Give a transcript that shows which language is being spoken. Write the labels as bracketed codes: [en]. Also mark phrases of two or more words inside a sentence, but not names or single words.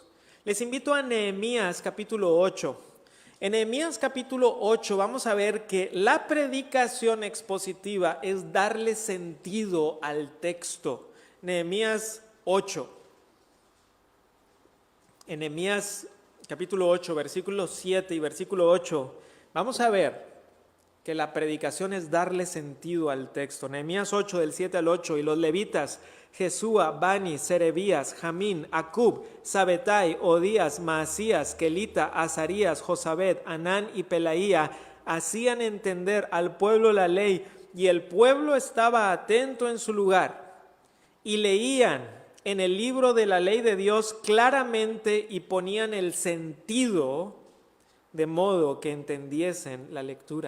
[es] Les invito a Nehemías capítulo 8. En Nehemías capítulo 8 vamos a ver que la predicación expositiva es darle sentido al texto. Nehemías 8. En Nehemías capítulo 8, versículo 7 y versículo 8, vamos a ver que la predicación es darle sentido al texto. Nehemías 8, del 7 al 8, y los levitas, Jesúa, Bani, Serebías, Jamín, Acub, Sabetai, Odías, Maasías, Kelita, Azarías, Josabed, Anán y Pelaía, hacían entender al pueblo la ley, y el pueblo estaba atento en su lugar, y leían en el libro de la ley de Dios claramente y ponían el sentido de modo que entendiesen la lectura.